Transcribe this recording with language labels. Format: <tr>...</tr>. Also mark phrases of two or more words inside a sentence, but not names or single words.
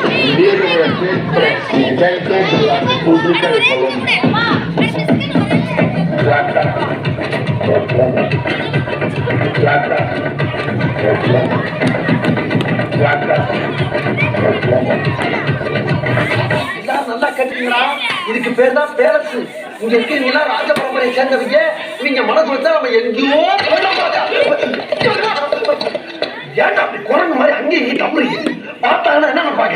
<it>dietro sempre la Repubblica di Colombia.</it> <es>Plata, plata, plata,</es> <ta>நல்லா கட்டுறீங்களா? இதுக்கு பேர் தான் பேலஸ். இங்க இருக்கிறீங்களா ராஜ பரம்பரையை சேர்ந்தவங்க. நீங்க மனசு வச்சா நம்ம எங்கேயோ ஏன்டா அப்படி குரங்கு மாதிரி அங்கேயே தம்புறீங்க? பார்த்தாங்கன்னா என்ன நினைப்பாங்க?</ta>